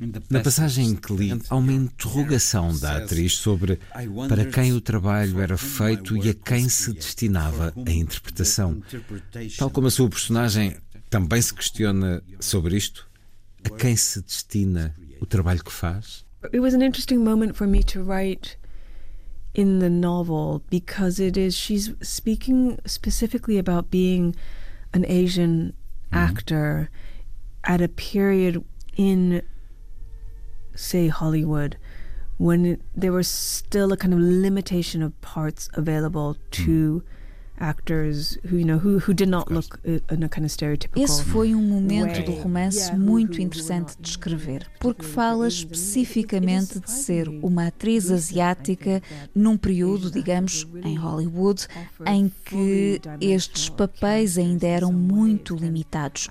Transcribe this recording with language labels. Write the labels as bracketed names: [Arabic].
[Portuguese] Na passagem que li, há uma interrogação da atriz sobre para quem o trabalho era feito e a quem se destinava a interpretação. Tal como a sua personagem também se questiona sobre isto, a quem se destina o trabalho que faz? [English] It was an interesting moment for me to write in the novel because it is, she's speaking specifically about being an Asian actor at a period in, say, Hollywood, when there was still a kind of limitation of parts available to actors who did not look in a kind of stereotypical. [Portuguese] Esse foi um momento do romance muito interessante de escrever, porque fala especificamente de ser uma atriz asiática num período, digamos, em Hollywood, em que estes papéis ainda eram muito limitados.